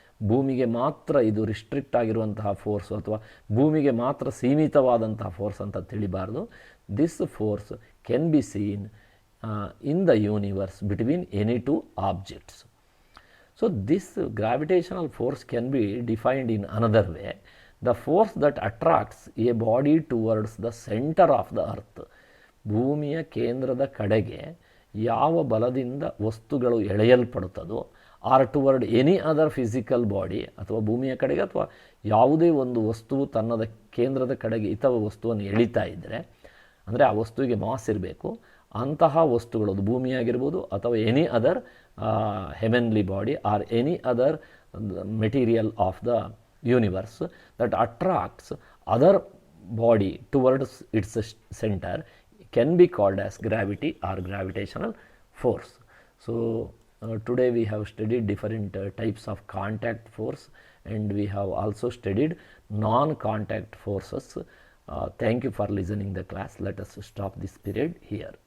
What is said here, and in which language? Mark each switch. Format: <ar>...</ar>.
<kn>ಭೂಮಿಗೆ ಮಾತ್ರ ಇದು ರಿಸ್ಟ್ರಿಕ್ಟ್ ಆಗಿರುವಂತಹ ಫೋರ್ಸು ಅಥವಾ ಭೂಮಿಗೆ ಮಾತ್ರ ಸೀಮಿತವಾದಂತಹ ಫೋರ್ಸ್ ಅಂತ ತಿಳಿಬಾರ್ದು.</kn> <en>This force can be seen in the universe between any two objects. So this gravitational force can be defined in another way. The force that attracts a body towards the center of the earth.</en> <kn>ಭೂಮಿಯ ಕೇಂದ್ರದ ಕಡೆಗೆ ಯಾವ ಬಲದಿಂದ ವಸ್ತುಗಳು ಎಳೆಯಲ್ಪಡುತ್ತದೋ</kn> <en>are toward any other physical body,</en> <kn>ಅಥವಾ ಭೂಮಿಯ ಕಡೆಗೆ ಅಥವಾ ಯಾವುದೇ ಒಂದು ವಸ್ತುವು ತನ್ನದ ಕೇಂದ್ರದ ಕಡೆಗೆ ಇತರ ವಸ್ತುವನ್ನು ಎಳಿತಾ ಇದ್ದರೆ, ಅಂದರೆ ಆ ವಸ್ತುವಿಗೆ ಮಾಸ್ ಇರಬೇಕು, ಅಂತಹ ವಸ್ತುಗಳು ಅದು ಭೂಮಿಯಾಗಿರ್ಬೋದು ಅಥವಾ</kn> <en>Any other heavenly body or any other material of the universe that attracts other body towards its center can be called as gravity or gravitational force. So today we have studied different types of contact force, and we have also studied non-contact forces. Thank you for listening the class. Let us stop this period here.</en>